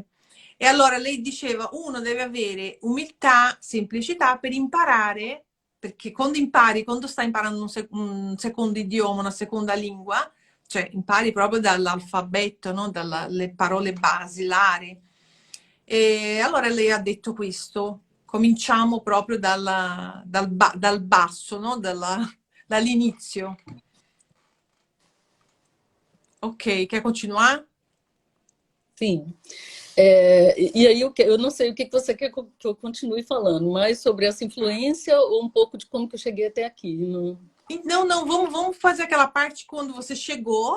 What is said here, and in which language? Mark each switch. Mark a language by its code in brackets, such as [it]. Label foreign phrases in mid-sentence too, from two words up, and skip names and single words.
[it] E allora lei diceva, uno deve avere umiltà, semplicità per imparare, perché quando stai imparando un secondo idioma, una seconda lingua, cioè impari proprio dall'alfabeto, no? Dalle parole basilari. E allora lei ha detto questo, cominciamo proprio dal basso, no? Dall'inizio. [pt] Ok, quer continuar? Sim. E aí eu não sei o que você quer que eu continue falando, mas sobre essa influência ou um pouco de como que eu cheguei até aqui. Não, não, vamos fazer aquela parte quando você chegou.